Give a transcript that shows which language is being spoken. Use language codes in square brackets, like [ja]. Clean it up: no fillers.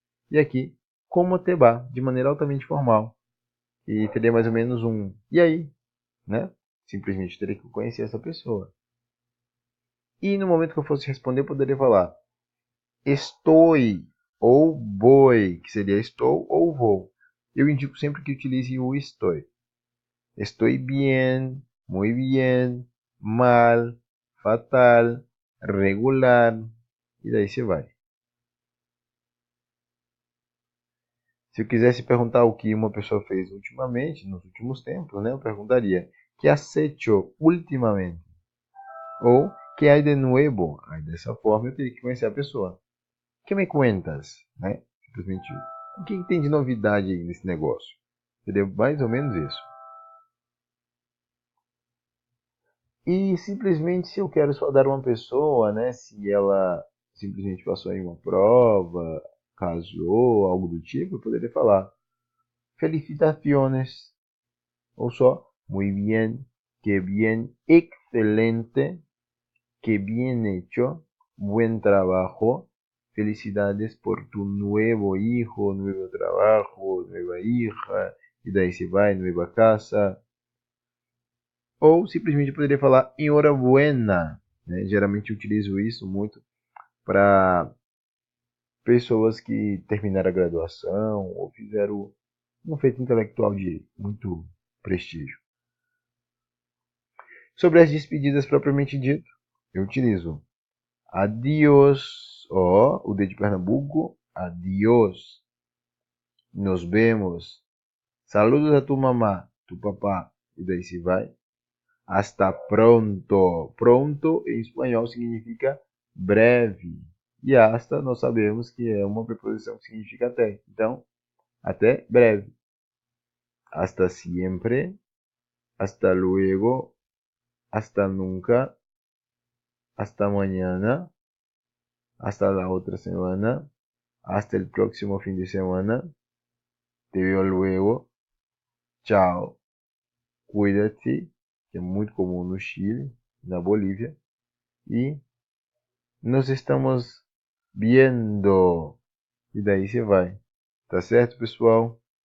[pt] E aqui, [es] como te va? [pt] De maneira altamente formal. E teria mais ou menos um e aí, Simplesmente teria que conhecer essa pessoa. E no momento que eu fosse responder, eu poderia falar estou ou voy, que seria estou ou vou. Eu indico sempre que utilize o estou. [es] Estoy bien, muy bien, mal, fatal, regular, [pt] e daí você vai. Se eu quisesse perguntar o que uma pessoa fez ultimamente, nos últimos tempos, eu perguntaria: [es] que has hecho ultimamente? [pt] Ou [es] Que hay de nuevo? [pt] Aí dessa forma eu teria que conhecer a pessoa. [es] Que me cuentas? [pt] Né? Simplesmente, o que tem de novidade aí nesse negócio? Seria mais ou menos isso. E simplesmente se eu quero saudar uma pessoa, né? Se ela simplesmente passou em uma prova, casou, algo do tipo, eu poderia falar felicitaciones. [es] Ou só muy bien, excelente, que bien hecho, buen trabajo, felicidades por tu nuevo hijo, nuevo trabajo, nueva hija, [pt] e daí se vai, [es] nueva casa. [pt] Ou simplesmente poderia falar enhorabuena. Né? Geralmente eu utilizo isso muito para pessoas que terminaram a graduação ou fizeram um feito intelectual de muito prestígio. Sobre as despedidas propriamente dito, eu utilizo adiós, ó, o D de Pernambuco, [es] adiós, nos vemos, saludos a tu mamá, tu papá, [pt] e daí se vai. [es] Hasta pronto. [pt] Pronto em espanhol significa breve. E hasta nós sabemos que é uma preposição que significa até. Então, até breve. [es] Hasta siempre. Hasta luego. Hasta nunca. Hasta mañana. Hasta la otra semana. Hasta el próximo fin de semana. Te veo luego. Tchau. [pt] Cuídate, que é muito comum no Chile, na Bolívia. [es] E nos estamos viendo. [pt] E daí você vai. Tá certo, pessoal?